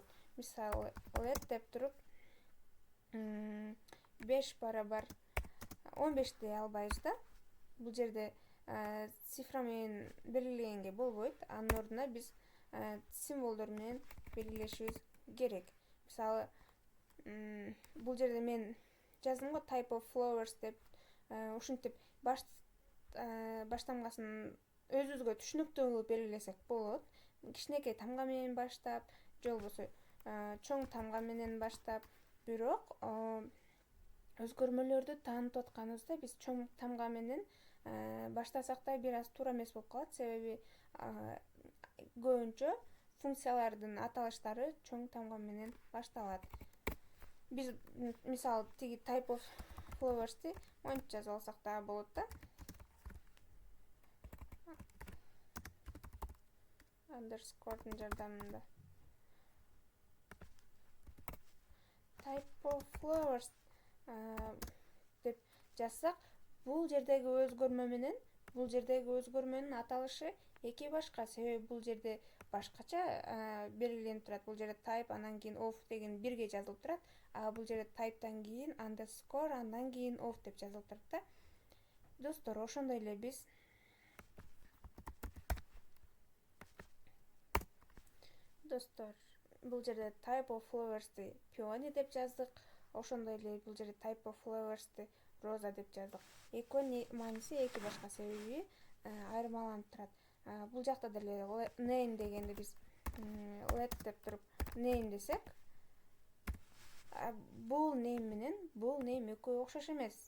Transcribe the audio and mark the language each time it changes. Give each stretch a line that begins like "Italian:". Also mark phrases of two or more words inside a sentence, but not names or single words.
Kyrgyz: Мисалы, let деп туруп 5 барабар 15 дей албайбыз да. Бул жерде цифра менен белгилегенге болбойт. Анын ордуна биз символдор менен белгилешибиз керек. Мисалы, бул жерде мен жаздым го
English: type of flowers
Kyrgyz: деп. Ушинтип баштамгасын өзүбүзгө түшүнүктүү кылып белгилесек болот. Кичинекей тамга менен баштап, же болбосо чоң тамга менен баштап. Бирок өзгөрмөлөрдү таанытып атканыбызда биз чоң тамга менен баштасак да бир аз туура эмес болуп калат. Себеби көбүнчө функциялардын аталыштары чоң тамга менен башталат. Биз мисалы тиги
English: type of flowers'ти
Kyrgyz: монтип жазып алсак да болот да. Underscore'дун жардамында.
English: Type of flowers
Kyrgyz: деп жазсак, бул жердеги өзгөрмөнүн аталышы эки башка. Себеби бул жерде башкача белгиленип турат. Бул жерде type, андан кийин of деген бирге жазылып турат. А бул жерде type'дан кийин underscore, андан кийин of деп жазылып турат да. Достор, ошондой эле биз бул жерде
English: type of flowers'ти
Kyrgyz: peony деп жаздык. Ошондой эле бул жерде
English: type of flowers'ти
Kyrgyz: роза деп жаздык. Экөөнүн мааниси эки башка, себеби айырмаланып турат. Бул жакта деле name дегенди биз let деп туруп name десек, бул name менен бул name экөө окшош эмес.